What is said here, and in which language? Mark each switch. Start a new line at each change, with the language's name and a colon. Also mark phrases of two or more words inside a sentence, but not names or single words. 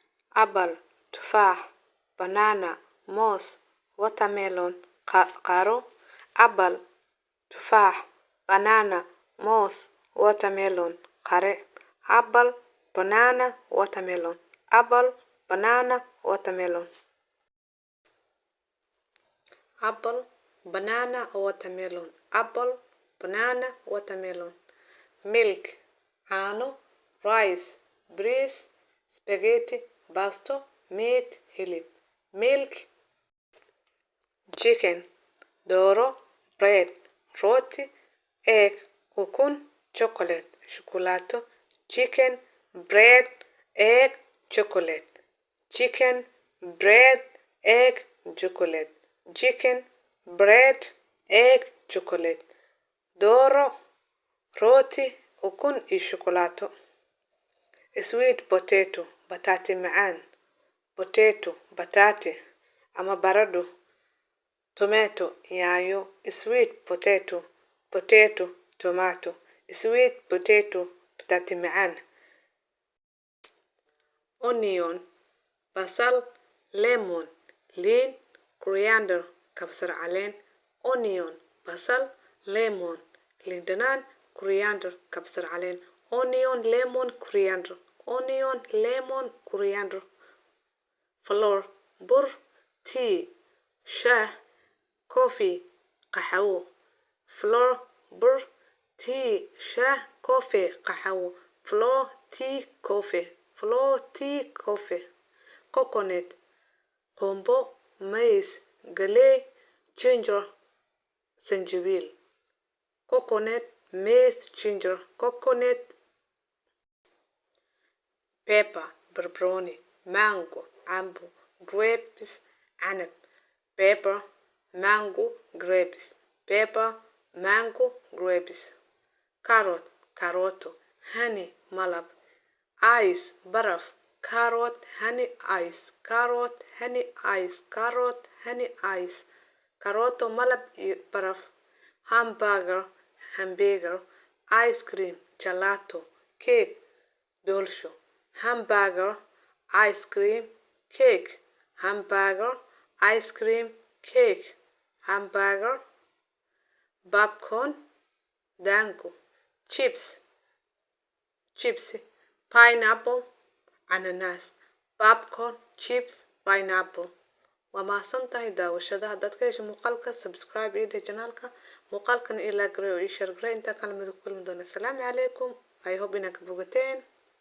English: apple, tufaax, banana, moos, watermelon, qaro, apple, tufaax, banana, moos, watermelon, qare, apple, banana, watermelon, apple, banana, watermelon, apple, banana, watermelon, apple, banana, watermelon, milk,
Somali: caano, rice, bariis, spaghetti, basto, meat, hilib,
English: milk, chicken, dooro, bread, rooti, egg, ukun, chocolate, shukulaato, chicken, bread, egg, chocolate, chicken, bread, egg, chocolate, chicken, bread, egg, chocolate,
Somali: dooro, rooti, ukun iyo shukulaato,
English: sweet potato,
Somali: bataati macaan, potato, bataati, ama baradho, tomato, yaanyo,
English: sweet potato, potato, tomato, sweet potato,
Somali: bataati macaan,
English: onion, basal, lemon, liin, coriander, kabsar caleen, onion, basal, lemon, liin dhanaan, coriander, kabsar caleen, onion, lemon, coriander, onion, lemon, coriander, flour,
Somali: bur, tea, shaah, coffee, qaxwo, flour, bur, tea, shaah, coffee, qaxwo,
English: flour, tea, coffee, flour, tea, coffee, coconut, qumbo, maize, galley, ginger, sanjabiil, coconut, maize, ginger, coconut, pepper, barbaroni, mango, cambo, grapes, canab, pepper, mango, grapes, pepper, mango, grapes, carrot, karoto, honey, malab, ice, baraf, carrot, honey, ice, carrot, honey, ice, carrot, honey, ice,
Somali: karoto, malab iyo baraf,
English: hamburger, ice cream, gelato, cake, doolsho, hamburger, ice cream, cake, hamburger, ice cream, cake, hamburger, popcorn, dango, chips, pineapple, ananas, popcorn, chips, pineapple.
Somali: waa mahadsantahay daawashadaha dadka hesha muuqaalka subscribe iyo channelka muuqaalkan ila gareeyo iyo share gareey inta kala mid ku kulmi doona.
Arabic: Assalaamu calaykum.
English: I hope
Somali: inaa ka bogateen.